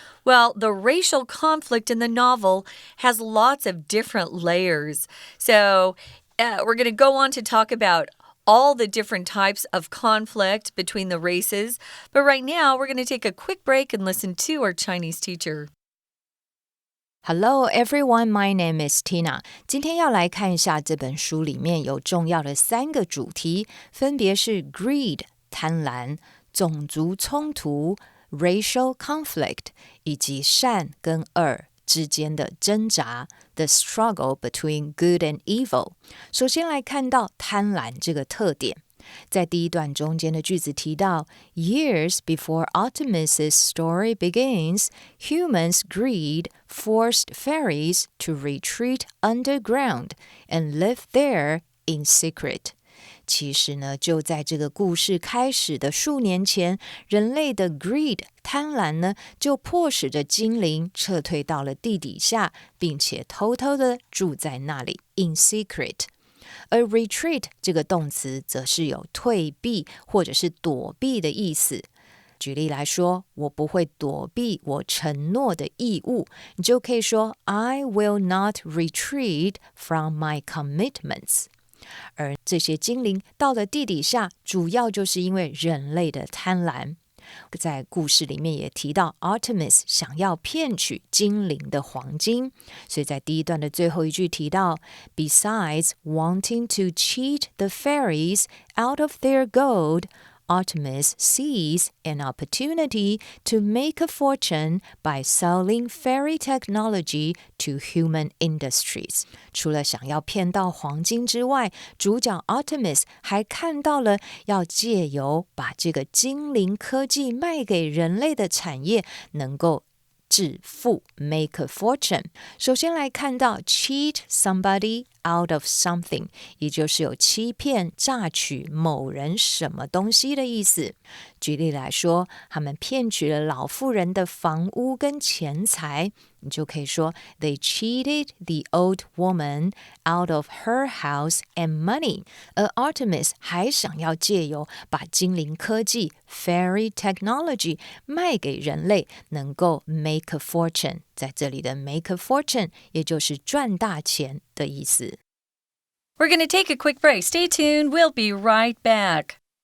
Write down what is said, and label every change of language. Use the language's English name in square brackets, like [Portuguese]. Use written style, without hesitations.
[English] Well, the racial conflict in the novel has lots of different layers. So we're going to go on to talk about all the different types of conflict between the races. But right now, we're going to take a quick break and listen to our Chinese teacher. Hello everyone, my name is Tina. [Chinese] 今天要来看一下这本书里面有重要的3个主题，分别是 greed 贪婪、种族冲突 [English] racial conflict [Chinese] 以及善跟恶之间的挣扎 [English] the struggle between good and evil。 [Chinese] 首先来看到贪婪这个特点，在第一段中间的句子提到 [English] Years before Artemis's story begins, humans' greed forced fairies to retreat underground and live there in secret。 [Chinese] 其实呢，就在这个故事开始的数年前，人类的 greed 贪婪呢，就迫使着精灵撤退到了地底下，并且偷偷的住在那里 [English] in secret。 [Chinese] 而 retreat 这个动词则是有退避或者是躲避的意思。举例来说，我不会躲避我承诺的义务，你就可以说 [English] I will not retreat from my commitments。 [Chinese] 而这些精灵到了地底下，主要就是因为人类的贪婪。在故事里面也提到 Artemis 想要骗取精灵的黄金，所以在第一段的最后一句提到 [English] Besides wanting to cheat the fairies out of their gold, Artemis sees an opportunity to make a fortune by selling fairy technology to human industries. [Chinese] 除了想要骗到黄金之外，主角 Artemis 还看到了要借由把这个精灵科技卖给人类的产业能够致富 [English] make a fortune。 [Chinese] 首先来看到 [English] cheat somebody out of something， [Chinese] 也就是有欺骗榨取某人什么东西的意思。举例来说，他们骗取了老妇人的房屋跟钱财，你就可以说 [English] They cheated the old woman out of her house and money。 [Chinese] 而 Artemis 还想要借由把精灵科技 [English] fairy technology [Chinese] 卖给人类，能够 [English] make a fortune。 [Chinese] 在这里的 [English] make a fortune [Chinese] 也就是赚大钱的意思。 [English] We're going to take a quick break. Stay tuned. We'll be right back.